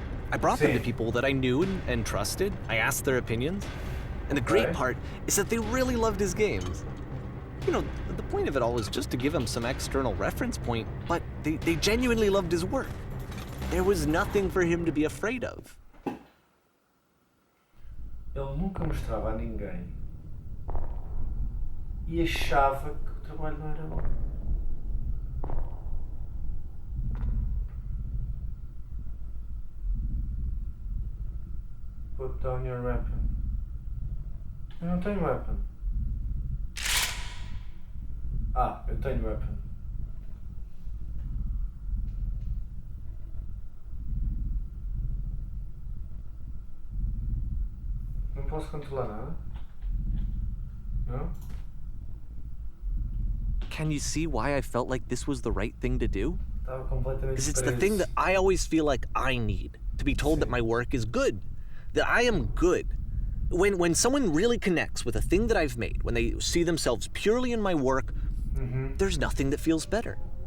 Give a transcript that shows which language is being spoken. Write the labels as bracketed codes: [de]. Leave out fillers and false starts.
[en] I brought them to people that I knew and trusted. I asked their opinions. And the great part is that they really loved his games. You know, the point of it all was just to give him some external reference point, but they genuinely loved his work. There was nothing for him to be afraid of. [pt] Ele nunca mostrava a ninguém e achava que o trabalho não era bom. [en] Put down your weapon. [pt] Eu não tenho weapon. Ah, eu tenho weapon. Não posso controlar nada? [en] No? Can you see why I felt like this was the right thing to do? [pt] Estava completamente [en] Because it's the [pt] preso. [en] thing that I always feel like I need, to be told that my work is good, that I am good. When someone really connects with a thing that I've made, when they see themselves purely in my work, there's nothing that feels better.